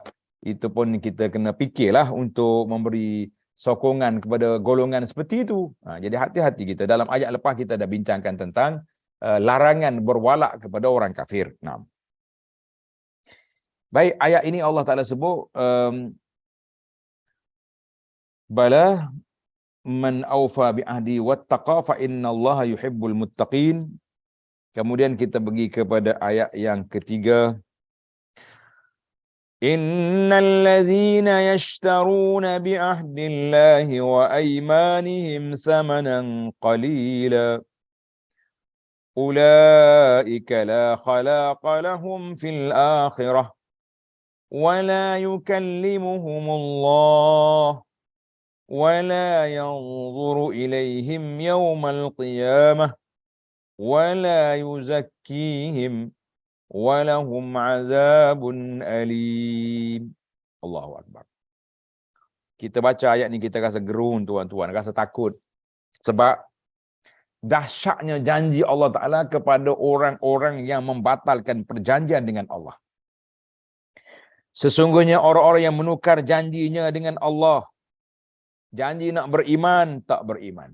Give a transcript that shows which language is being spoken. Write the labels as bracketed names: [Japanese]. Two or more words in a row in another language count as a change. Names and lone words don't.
[Malay] Itu pun kita kena fikirlah untuk memberi sokongan kepada golongan seperti itu. Jadi hati-hati kita. Dalam ayat lepas kita dah bincangkan tentang larangan berwalak kepada orang kafir. Nah. Baik, ayat ini Allah Ta'ala sebut [Arabic] بلى من أوفى بعهده واتقى فإن الله يحب المتقين. [Malay] Kemudian kita pergi kepada ayat yang ketiga. [Arabic] إن الذين يشترون بعهد الله وأيمانهم ثمنا قليلا أولئك لا خلاق لهم في الآخرة ولا يكلمهم الله ولا ينظر إليهم يوم القيامة ولا يزكيهم ولهم عذاب أليم. الله أكبر. [Malay] Kita baca ayat ni kita rasa gerun tuan-tuan, rasa takut. Sebab dahsyatnya janji Allah Ta'ala kepada orang-orang yang membatalkan perjanjian dengan Allah. Sesungguhnya orang-orang yang menukar janjinya dengan Allah, janji nak beriman, tak beriman.